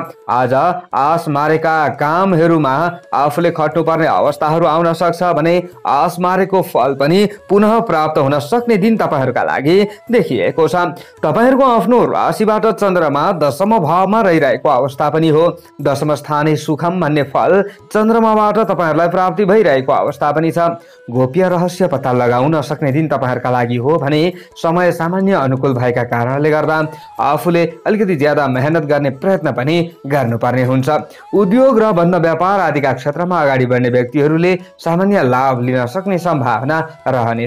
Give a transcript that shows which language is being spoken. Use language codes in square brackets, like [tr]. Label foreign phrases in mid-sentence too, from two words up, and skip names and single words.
[ne] आज आस मारेका कामहरूमा आफूले खट्नुपर्ने अवस्थाहरू आउन सक्छ भने आस मारेको फल पनि पुनः प्राप्त हुन सक्ने दिन तपाईहरूका लागि देखिएको छ। तपाईहरूको आफ्नो राशिबाट चन्द्रमा दशम भावमा रहिरहेको अवस्था पनि हो। [sa] दशम स्थाने सुखम [ne] भन्ने फल चन्द्रमाबाट तपाईहरूलाई प्राप्ति भइरहेको अवस्था पनि छ। गोप्य रहस्य पत्ता लगाउन सक्ने दिन तपाईहरूका लागि हो भने समय सामान्य अनुकूल भएका कारणले गर्दा आफूले अलिकति ज्यादा मेहनत गर्ने प्रयत्न पनि गर्नुपर्ने हुन्छ। उद्योग र बन्द व्यापार आदिका क्षेत्रमा अगाडि बढ्ने व्यक्तिहरूले सामान्य लाभ लिन सक्ने सम्भावना रहनेछ।